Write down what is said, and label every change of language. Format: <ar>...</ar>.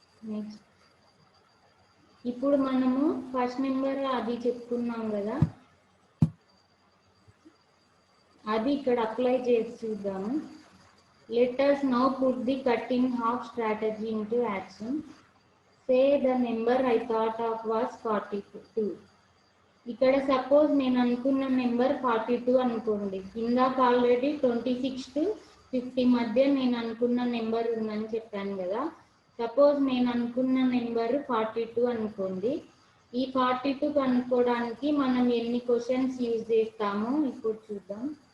<te>Next ఇప్పుడు మనము first number అది చెప్పుకున్నాం కదా, అది ఇక్కడ అప్లై చేసి చూద్దాము.</te> <en>Let us now put the cutting half strategy into action. Say the number I thought of was 42.</en> <te>ఇక్కడ సపోజ్ నేను అనుకున్న నెంబర్ 42 అనుకోండి. ఇందాక ఆల్రెడీ 26 to 50 మధ్య నేను అనుకున్న నెంబర్ ఉందని చెప్పాను కదా. సపోజ్ నేను అనుకున్న నెంబర్ 42 అనుకోండి. ఈ 42 కనుక్కోవడానికి మనం ఎన్ని క్వశ్చన్స్ యూజ్ చేస్తామో ఇప్పుడు చూద్దాం.</te>